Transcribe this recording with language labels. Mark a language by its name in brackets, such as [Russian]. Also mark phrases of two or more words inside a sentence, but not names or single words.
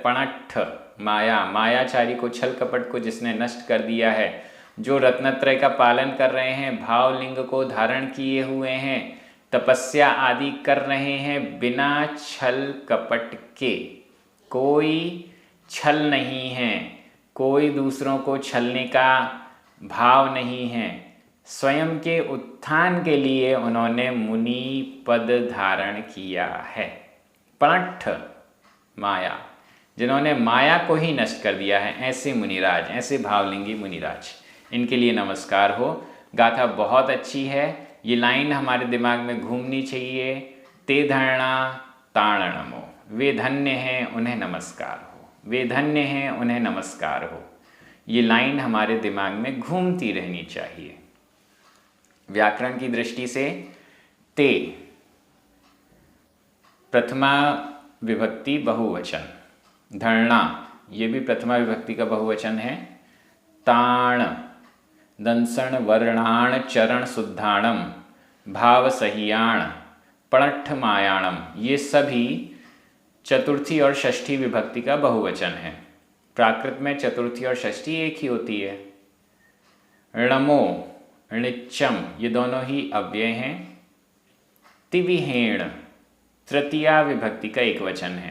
[Prakrit languages] पणट्ठ माया, [Hindi] मायाचारी को छल कपट को जिसने नष्ट कर दिया है, जो रत्नत्रय का पालन कर रहे हैं, भावलिंग को धारण किए हुए हैं, तपस्या आदि कर रहे हैं बिना छल कपट के, कोई छल नहीं है, कोई दूसरों को छलने का भाव नहीं है, स्वयं के उत्थान के लिए उन्होंने मुनि पद धारण किया है। [Prakrit languages] पणट्ठ माया, [Hindi] जिन्होंने माया को ही नष्ट कर दिया है, ऐसे मुनिराज, ऐसे भावलिंगी मुनिराज, इनके लिए नमस्कार हो। गाथा बहुत अच्छी है, ये लाइन हमारे दिमाग में घूमनी चाहिए। [Prakrit languages] ते धरणा ताण नमो, [Hindi] वे धन्य हैं उन्हें नमस्कार हो, वे धन्य हैं उन्हें नमस्कार हो, ये लाइन हमारे दिमाग में घूमती रहनी चाहिए। व्याकरण की दृष्टि से ते प्रथमा विभक्ति बहुवचन, धरणा ये भी प्रथमा विभक्ति का बहुवचन है, [Prakrit languages] ताण दंसण वर्णाण चरण शुद्धाणम भाव सहियाण पणट्ठ मायाणम, [Hindi] ये सभी चतुर्थी और षष्ठी विभक्ति का बहुवचन है। प्राकृत में चतुर्थी और षष्ठी एक ही होती है। [Prakrit languages] णमो णिच्चम [Hindi] ये दोनों ही अव्यय हैं। तिविहेण तृतीया विभक्ति का एक वचन है।